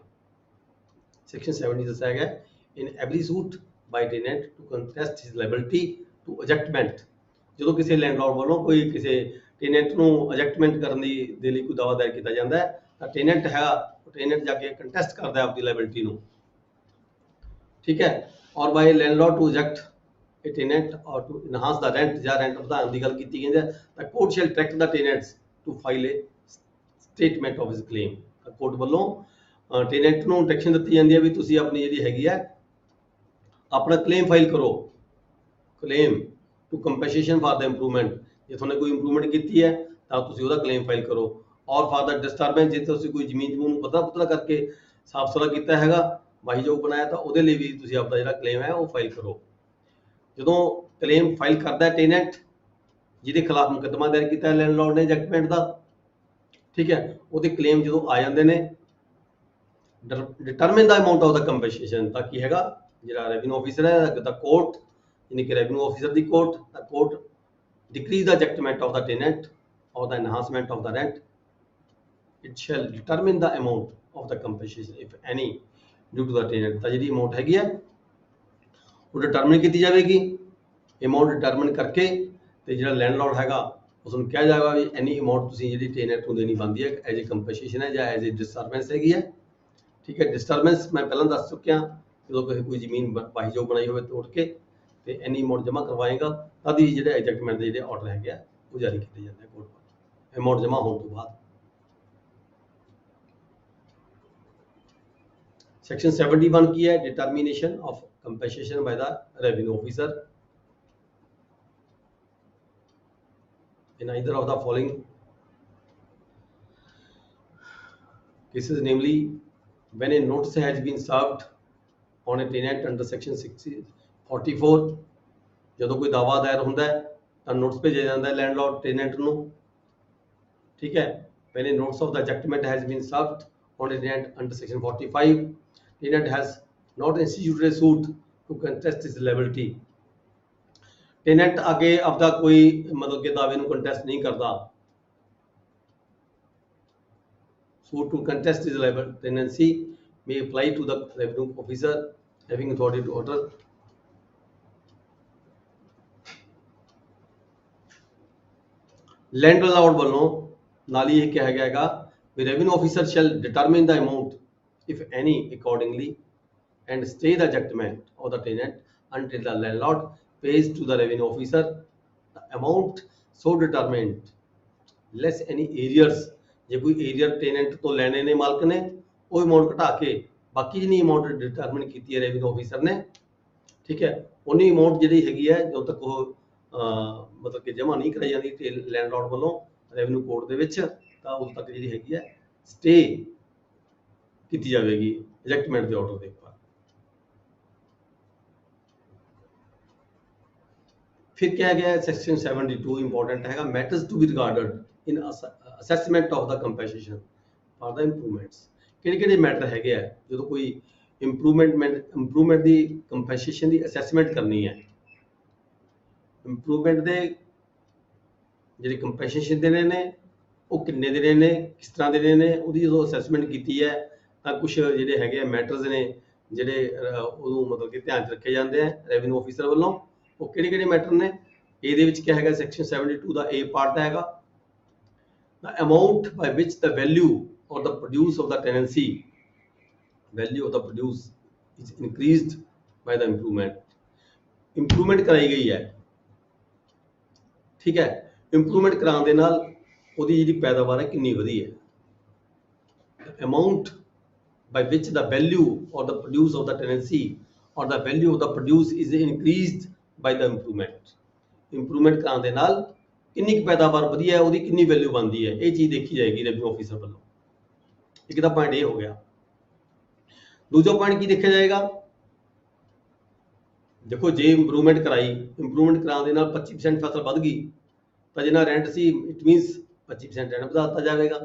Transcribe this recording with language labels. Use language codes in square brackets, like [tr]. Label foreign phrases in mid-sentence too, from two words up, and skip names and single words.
[en] ਸੈਕਸ਼ਨ 70 [pa] ਦੱਸਿਆ ਗਿਆ, [en] in every suit by tenant to contest his liability to ejectment. [pa] ਜਦੋਂ ਕਿਸੇ ਲੈਂਡਲੌਰਡ ਵੱਲੋਂ ਕੋਈ ਕਿਸੇ ਟੈਨੈਂਟ ਨੂੰ ਅਜੈਕਟਮੈਂਟ ਕਰਨ ਦੇ ਲਈ ਕੋਈ ਦਾਅਵਾ ਦਾਇਰ ਕੀਤਾ ਜਾਂਦਾ ਹੈ ਤਾਂ ਟੈਨੈਂਟ ਹੈਗਾ, ਟੈਨੈਂਟ ਜਾ ਕੇ ਕੰਟੈਸਟ ਕਰਦਾ ਹੈ ਆਪਣੀ ਲਾਇਬਿਲਿਟੀ ਨੂੰ। ਠੀਕ ਹੈ, ਔਰ [en] by landlord to eject a tenant or to enhance the rent [pa] ਜਾਂ rent ਵਧਾਉਣ ਦੀ ਗੱਲ ਕੀਤੀ ਗਈ ਹੈ ਤਾਂ [en] court shall direct the tenants to file a statement of his claim। [pa] ਕੋਰਟ ਵੱਲੋਂ ਟੈਨੈਂਟ ਨੂੰ ਡਾਇਰੈਕਸ਼ਨ ਦਿੱਤੀ ਜਾਂਦੀ ਹੈ ਵੀ ਤੁਸੀਂ ਆਪਣੀ ਜਿਹੜੀ ਹੈਗੀ ਹੈ ਆਪਣਾ [en] claim file [pa] ਕਰੋ, [en] claim to compensation for the improvement. [pa] ਜੇ ਤੁਹਾਨੂੰ ਕੋਈ ਇੰਪਰੂਵਮੈਂਟ ਕੀਤੀ ਹੈ ਤਾਂ ਤੁਸੀਂ ਉਹਦਾ [en] claim file [pa] ਕਰੋ। ਔਰ [en] for the disturbance, [pa] ਜੇ ਤੁਸੀਂ ਕੋਈ ਜ਼ਮੀਨ ਨੂੰ ਪੱਧਰਾ ਕਰਕੇ ਸਾਫ ਸੁਥਰਾ ਕੀਤਾ ਹੈਗਾ, ਵਾਹੀਯੋਗ ਬਣਾਇਆ, ਤਾਂ ਉਹਦੇ ਲਈ ਵੀ ਤੁਸੀਂ ਆਪਣਾ ਜਿਹੜਾ ਕਲੇਮ ਹੈ ਉਹ ਫਾਈਲ ਕਰੋ। ਜਦੋਂ [en] claim file [pa] ਕਰਦਾ ਟੈਨੈਂਟ ਜਿਹਦੇ ਖਿਲਾਫ ਮੁਕੱਦਮਾ ਦਾਇਰ ਕੀਤਾ ਲੈਂਡਲੌਰਡ ਨੇ ਐਜੈਕਟਮੈਂਟ ਦਾ, ਠੀਕ ਹੈ, ਉਹਦੇ ਕਲੇਮ ਜਦੋਂ ਆ ਜਾਂਦੇ ਨੇ [en] determine the amount of the compensation, [pa] ਤਾਂ ਕੀ ਹੈਗਾ ਜਿਹੜਾ [en] revenue officer [pa] ਹੈ ਦਾ ਕੋਰਟ, ਯਾਨੀ ਕਿ [en] revenue officer [pa] ਦੀ ਕੋਰਟ, [en] the court decrease the adjustment of the tenant or the enhancement of the rent, it shall determine the amount of the compensation if any due to the tenant. [pa] ਤਾਂ ਜਿਹੜੀ ਅਮਾਊਂਟ ਹੈਗੀ ਹੈ ਉਹ ਡਿਟਰਮਿਨ ਕੀਤੀ ਜਾਵੇਗੀ। [en] amount determine [pa] ਕਰਕੇ ਤੇ ਜਿਹੜਾ ਲੈਂਡਲੌਰਡ ਹੈਗਾ ਉਸ ਨੂੰ ਕਿਹਾ ਜਾਏਗਾ ਵੀ ਐਨੀ ਅਮਾਊਂਟ ਤੁਸੀਂ ਜਿਹੜੀ ਟੈਨੈਂਟ ਨੂੰ ਦੇਣੀ ਬਣਦੀ ਹੈ [en] as a compensation [pa] ਹੈ ਜਾਂ [en] as a disturbance [pa] ਹੈਗੀ ਹੈ। ਠੀਕ ਹੈ, ਡਿਸਟਰਬੈਂਸ ਮੈਂ ਪਹਿਲਾਂ ਦੱਸ ਚੁੱਕਿਆ, ਜਦੋਂ ਕਿਸੇ ਕੋਈ ਜ਼ਮੀਨ ਵਾਹੀਯੋਗ ਬਣਾਈ ਹੋਵੇ ਤੋੜ ਕੇ ਤੇ ਐਨੀ ਅਮਾਊਂਟ ਜਮ੍ਹਾਂ ਕਰਵਾਏਗਾ ਤਦ ਹੀ ਜਿਹੜੇ ਐਜੈਕਟਮੈਂਟ ਦੇ ਜਿਹੜੇ ਆਰਡਰ ਹੈਗੇ ਆ ਉਹ ਜਾਰੀ ਕੀਤੇ ਜਾਂਦੇ ਕੋਰਟ ਵੱਲੋਂ ਅਮਾਊਂਟ ਜਮ੍ਹਾਂ ਹੋਣ ਤੋਂ ਬਾਅਦ। [en] ਸੈਕਸ਼ਨ 71 [pa] ਕੀ ਹੈ, [en] determination of compensation by the revenue officer in either of the following cases, namely when a notice has been served on a tenant under section 44। [pa] ਜਦੋਂ ਕੋਈ ਦਾਵਾ ਦਾਇਰ ਹੁੰਦਾ ਹੈ ਤਾਂ ਨੋਟਿਸ ਭੇਜਿਆ ਜਾਂਦਾ ਹੈ ਲੈਂਡਲੌਰਡ ਟੈਨੈਂਟ ਨੂੰ। ਠੀਕ ਹੈ, [en] when a notice of the ejectment has been served on a tenant under section 45, tenant has not instituted a suit to contest his liability। [pa] ਟੈਨੈਂਟ ਅੱਗੇ ਆਪਦਾ ਕੋਈ ਮਤਲਬ ਕਿ ਦਾਅਵੇ ਨੂੰ ਕੰਟੈਸਟ ਨਹੀਂ ਕਰਦਾ। [en] suit to contest his liable tenancy may apply to the revenue officer having authority to order [pa] ਲੈਂਡਲੌਰਡ ਵੱਲੋਂ ਨਾਲ ਹੀ ਇਹ ਕਿਹਾ ਗਿਆ ਹੈਗਾ ਵੀ [en] revenue officer shall determine the amount if any accordingly and stay the adjustment of the tenant until the landlord pays to the revenue officer the amount so determined less any arrears। [pa] ਜੇ ਕੋਈ ਏਰੀਅਰ ਟੈਨੈਂਟ ਤੋਂ ਲੈਣੇ ਨੇ ਮਾਲਕ ਨੇ ਉਹ ਅਮਾਊਂਟ ਘਟਾ ਕੇ ਬਾਕੀ ਜਿੰਨੀ ਅਮਾਊਂਟ ਡਿਟਰਮਿਨ ਕੀਤੀ ਹੈ [en] revenue officer [pa] ਨੇ, ਠੀਕ ਹੈ, ਉਨੀ ਅਮਾਊਂਟ ਜਿਹੜੀ ਹੈਗੀ ਹੈ ਜਦੋਂ ਤੱਕ ਉਹ ਮਤਲਬ ਕਿ ਜਮ੍ਹਾਂ ਨਹੀਂ ਕਰਾਈ ਜਾਂਦੀ ਲੈਂਡਲੌਰਡ ਵੱਲੋਂ [en] revenue court [pa] ਦੇ ਵਿੱਚ ਤਾਂ ਉਦੋਂ ਤੱਕ ਜਿਹੜੀ ਹੈਗੀ ਹੈ ਸਟੇ ਕੀਤੀ ਜਾਵੇਗੀ ਐਜੈਕਟਮੈਂਟ ਦੇ ਆਰਡਰ ਦੇ ਉੱਪਰ। [hi] फिर क्या गया है [en] सेक्शन 72 इंपॉर्टेंट है matters to be regarded in assessment of the compensation for the improvements. [pa] ਕਿਹੜੇ ਮੈਟਰ ਹੈਗੇ ਆ ਜਦੋਂ ਕੋਈ ਇੰਪਰੂਵਮੈਂਟ ਦੀ ਕੰਪਨਸੇਸ਼ਨ ਦੀ ਅਸੈਸਮੈਂਟ ਕਰਨੀ ਹੈ। ਇੰਪਰੂਵਮੈਂਟ ਦੇ ਜਿਹੜੇ ਕੰਪਨਸੇਸ਼ਨ ਦੇਣੇ ਨੇ ਉਹ ਕਿੰਨੇ ਦੇਣੇ ਨੇ, ਕਿਸ ਤਰ੍ਹਾਂ ਦੇਣੇ ਨੇ, ਉਹਦੀ ਜਦੋਂ ਅਸੈਸਮੈਂਟ ਕੀਤੀ ਹੈ ਤਾਂ ਕੁਝ ਜਿਹੜੇ ਹੈਗੇ ਆ ਮੈਟਰਸ ਨੇ ਜਿਹੜੇ ਉਹਨੂੰ ਮਤਲਬ ਕਿ ਧਿਆਨ 'ਚ ਰੱਖੇ ਜਾਂਦੇ ਆ [en] revenue officer [pa] ਵੱਲੋਂ। ਉਹ ਕਿਹੜੇ ਮੈਟਰ ਨੇ, ਇਹਦੇ ਵਿੱਚ ਕੀ ਹੈਗਾ ਸੈਕਸ਼ਨ 72 ਦਾ A ਪਾਰਟ ਹੈਗਾ [en] the amount by which the value or the produce of the tenancy value of the produce is increased by the improvement [pa] ਕਰਾਈ ਗਈ ਹੈ। ਠੀਕ ਹੈ, ਇੰਪਰੂਵਮੈਂਟ ਕਰਾਉਣ ਦੇ ਨਾਲ ਉਹਦੀ ਜਿਹੜੀ ਪੈਦਾਵਾਰ ਹੈ ਕਿੰਨੀ ਵਧੀ ਹੈ। [en] amount by which the value or the produce of the tenancy or the value of the produce is increased by the improvement. [pa] ਇੰਪਰੂਵਮੈਂਟ ਕਰਾਉਣ ਦੇ ਨਾਲ ਕਿੰਨੀ ਕੁ ਪੈਦਾਵਾਰ ਵਧੀਆ ਹੈ, ਉਹਦੀ ਕਿੰਨੀ ਵੈਲਿਊ ਬਣਦੀ ਹੈ, ਇਹ ਚੀਜ਼ ਦੇਖੀ ਜਾਏਗੀ [en] revenue officer [pa] ਵੱਲੋਂ। ਇੱਕ ਤਾਂ ਪੁਆਇੰਟ ਇਹ ਹੋ ਗਿਆ। ਦੂਜਾ ਪੁਆਇੰਟ ਕੀ ਦੇਖਿਆ ਜਾਏਗਾ, ਦੇਖੋ ਜੇ ਇੰਪਰੂਵਮੈਂਟ ਕਰਾਈ, ਇੰਪਰੂਵਮੈਂਟ ਕਰਾਉਣ ਦੇ ਨਾਲ 25% ਫਸਲ ਵੱਧ ਗਈ ਤਾਂ ਜਿੰਨਾ ਰੈਂਟ ਸੀ [en] it means [pa] 25% ਰੈਂਟ ਵਧਾ ਦਿੱਤਾ ਜਾਵੇਗਾ।